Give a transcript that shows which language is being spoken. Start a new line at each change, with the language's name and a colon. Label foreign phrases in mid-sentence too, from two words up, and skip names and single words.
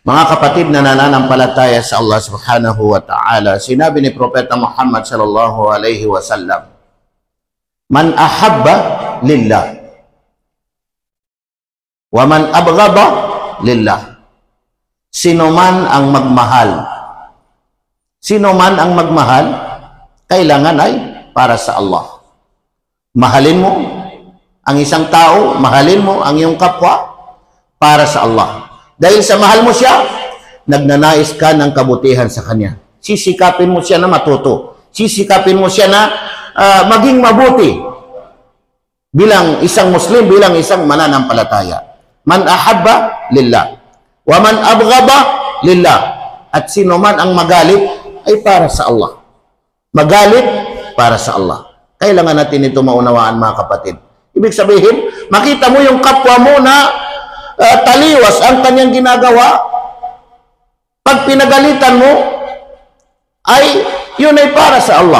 Filipino: Mga kapatid na nananampalataya sa Allah
Arabic: سبحانه وتعالى,
Filipino: sinabi ni Propeta Muhammad
Arabic: صلى الله عليه وسلم, "من أحب لله ومن أبغض لله."
Filipino: Sino man ang magmahal, kailangan ay para sa Allah. Mahalin mo ang isang tao, mahalin mo ang iyong kapwa para sa Allah. Dahil sa mahal mo siya, nagnanais ka ng kabutihan sa kanya. Sisikapin mo siya na matuto. Sisikapin mo siya na maging mabuti bilang isang Muslim, bilang isang mananampalataya.
Arabic: من أحب لله ومن أبغض لله.
Filipino: At sino man ang magalit ay para sa Allah. Magalit para sa Allah. Kailangan natin ito maunawaan, mga kapatid. Ibig sabihin, makita mo yung kapwa mo na taliwas ang kanyang ginagawa, pag pinagalitan mo, ay yun ay para sa Allah.